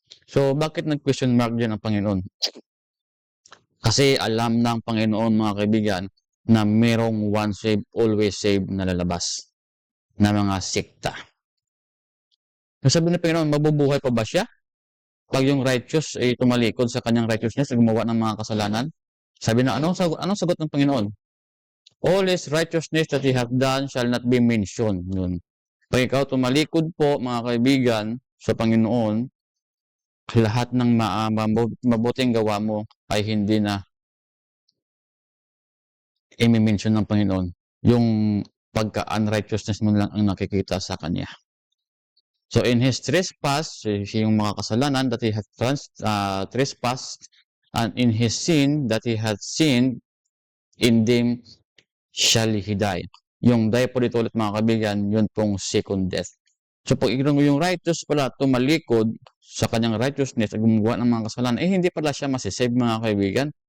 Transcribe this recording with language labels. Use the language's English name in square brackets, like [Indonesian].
[Filipino] So, bakit nag-question mark dyan ang Panginoon? Kasi alam ng Panginoon mga kaibigan na merong [English] once saved, always saved [Filipino] na lalabas na mga sekta. Sabi ng Panginoon, mabubuhay pa ba siya? Pag yung righteous ay tumalikod sa kanyang righteousness at gumawa ng mga kasalanan? Sabi na, anong sagot ng Panginoon? [English] All his righteousness that he hath done shall not be mentioned. [Filipino] Yun. Pag ikaw tumalikod po, mga kaibigan, sa Panginoon, lahat ng mabuting gawa mo ay hindi na i-mention ng Panginoon. Yung pagka-unrighteousness mo lang ang nakikita sa Kanya. [English] So, in his trespass, [Filipino] yung mga kasalanan [English] that he hath trespassed, and in his sin that he hath sinned, in them shall he die. [Filipino] Yung die po dito ulit mga kaibigan, yun pong second death. So pag yung righteous pala tumalikod sa kanyang righteousness at gumawa ng mga kasalanan, hindi pala siya masisave mga kaibigan.